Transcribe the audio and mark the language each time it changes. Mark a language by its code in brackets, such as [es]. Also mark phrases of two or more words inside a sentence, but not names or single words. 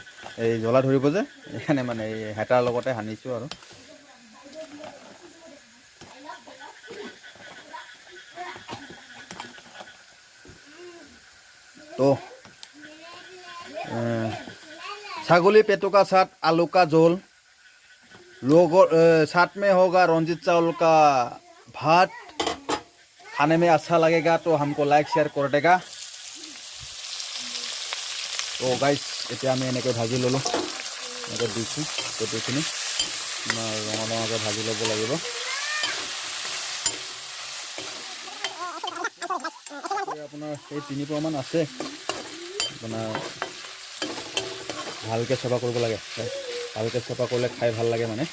[as] এই জ্বলা ধৰিব যে, সেইকাৰণে মানে এই হেতাৰ লগতে সানিছোঁ আৰু। [hi] तो ছাগলী पेटू का साथ आलू का झोल, लोगों साथ में होगा रंजीत चावल का भात। खाने में अच्छा लगेगा तो हमको लाइक शेयर कर देगा। [as] तो गाइस এতিয়া আমি এনেকৈ ভাজি ল'লোঁ, এনেকৈ দিছোঁ পেটুখিনি ৰঙা ৰঙাকৈ ভাজি ল'ব লাগিব। আপোনাৰ এই 3 পোৱামান আছে। আপোনাৰ ভালকৈ চফা কৰিব লাগে, ভালকৈ চফা কৰিলে খাই ভাল লাগে মানে।